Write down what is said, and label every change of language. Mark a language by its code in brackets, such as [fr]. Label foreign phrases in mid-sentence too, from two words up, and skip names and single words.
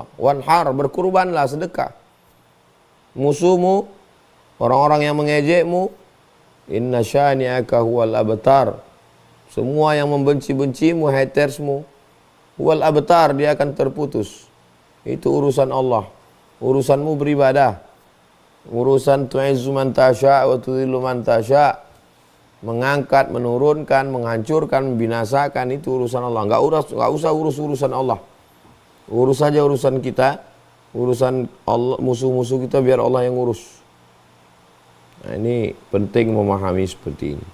[id] Wanhar, berkurbanlah, sedekah. Musuhmu, orang-orang yang mengejekmu, [ar] إن شانئك هو الأبتر. [id] Semua yang membenci-bencimu, hatersmu, [ar] هو الأبتر, [id] dia akan terputus. Itu urusan Allah. Urusanmu beribadah. [ar] Urusan تعز من تشاء وتذل من تشاء'. [id] Mengangkat, menurunkan, menghancurkan, membinasakan, itu urusan Allah. Enggak usah urus urusan Allah. Urus saja urusan kita. Urusan Allah, musuh-musuh kita biar Allah yang urus. Nah, ini penting memahami seperti ini.